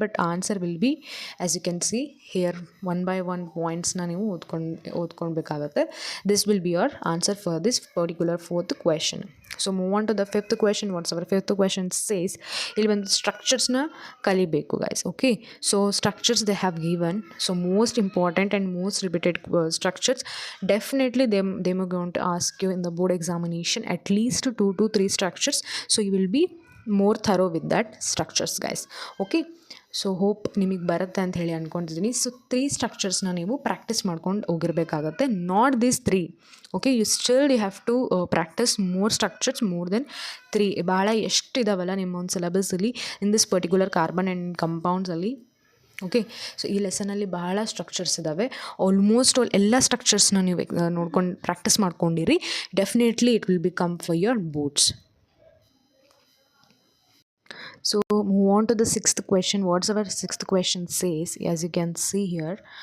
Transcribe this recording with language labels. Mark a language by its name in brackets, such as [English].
[English] but answer will be, as you can see here, 1 by 1 ಪಾಯಿಂಟ್ಸ್ನ [Kannada] ನೀವು ಓದ್ಕೊಳ್ಬೇಕಾಗತ್ತೆ. [English] This will be your answer for this particular fourth question. So move on to the fifth question. What's our fifth question says, [Kannada] ಇಲ್ಲಿ ಬಂದು ಸ್ಟ್ರಕ್ಚರ್ಸ್ನ ಕಲಿಬೇಕು [English] Guys, okay. So structures they have given, so most important and most repeated structures. Definitely they are going to ask you in the board examination at least 2 to 3 structures. So you will be more thorough with that structures guys, okay. [Kannada] So hope ನಿಮಗೆ ಬರುತ್ತೆ ಅಂತ ಹೇಳಿ ಅಂದ್ಕೊಂಡಿದ್ದೀನಿ. So 3 ಸ್ಟ್ರಕ್ಚರ್ಸ್ನ ನೀವು practice ಮಾಡ್ಕೊಂಡು ಹೋಗಿರಬೇಕಾಗತ್ತೆ, [English] not this 3, [Kannada] okay. [English] You have to practice more structures, more then 3. [Kannada] ಭಾಳ ಎಷ್ಟು ಇದಾವಲ್ಲ ನಿಮ್ಮ ಒಂದು ಸಿಲೆಬಸ್ಸಲ್ಲಿ [English] in this particular [Kannada] carbon and ಕಂಪೌಂಡ್ಸಲ್ಲಿ, okay. So ಈ ಲೆಸನಲ್ಲಿ ಬಹಳ ಸ್ಟ್ರಕ್ಚರ್ಸ್ ಇದ್ದಾವೆ. ಆಲ್ಮೋಸ್ಟ್ ಎಲ್ಲ ಸ್ಟ್ರಕ್ಚರ್ಸ್ನ ನೀವು ನೋಡ್ಕೊಂಡು practice ಮಾಡ್ಕೊಂಡಿರಿ. [English] Definitely it will become for your boards. So move on to the sixth question. What's our sixth question says, as you can see here.